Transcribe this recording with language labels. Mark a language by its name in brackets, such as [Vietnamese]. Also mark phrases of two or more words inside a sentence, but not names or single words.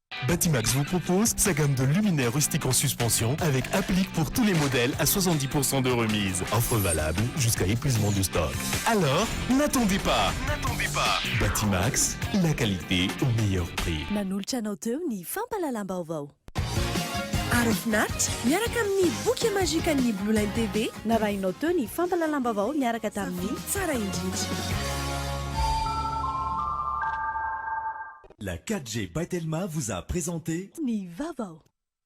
[French] Batimax vous propose sa gamme de luminaires rustiques en suspension avec applique pour tous les modèles à 70% de remise. Offre valable jusqu'à épuisement de stock. Alors, n'attendez pas. Batimax, la qualité au meilleur prix. [Malagasy] Nanolotra anao teo ny fampalalam-baovao. Arofinaritra miaraka amin'ny boky mazika ny Blue Line TV narahinao teo ny fampalalam-baovao miaraka tamin'ny tsara indrindra. [French] La 4G Patelma vous a présenté [Malagasy] Ni Vavao.